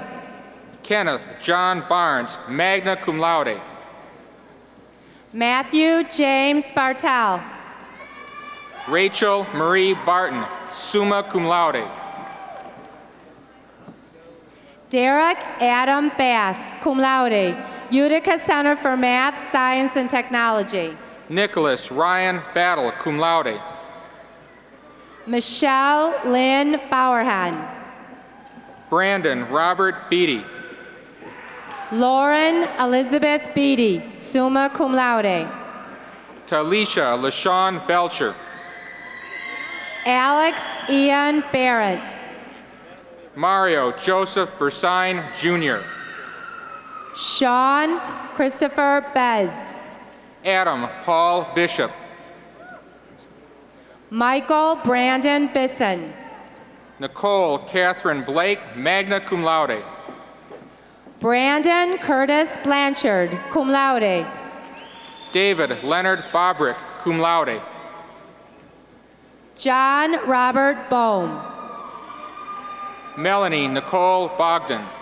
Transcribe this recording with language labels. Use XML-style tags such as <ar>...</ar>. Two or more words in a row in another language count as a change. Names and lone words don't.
<en>Kenneth John Barnes,</en> <la>magna cum laude.</la> <en>Matthew James Bartel. Rachel Marie Barton,</en> <la>summa cum laude.</la> <en>Derek Adam Bass,</en> <la>cum laude.</la> <en>Utica Center for Math, Science, and Technology. Nicholas Ryan Battle,</en> <la>cum laude.</la> <en>Michelle Lynn Bowerhan. Brandon Robert Beatty. Lauren Elizabeth Beatty,</en> <la>summa cum laude.</la> <en>Talisha LaShawn Belcher. Alex Ian Barrett. Mario Joseph Bersine, Jr. Sean Christopher Bez. Adam Paul Bishop. Michael Brandon Bisson. Nicole Catherine Blake,</en> <la>magna cum laude.</la> <en>Brandon Curtis Blanchard,</en> <la>cum laude.</la> <en>David Leonard Bobrick,</en> <la>cum laude.</la> <en>John Robert Bohm. Melanie Nicole Bogdan.</en>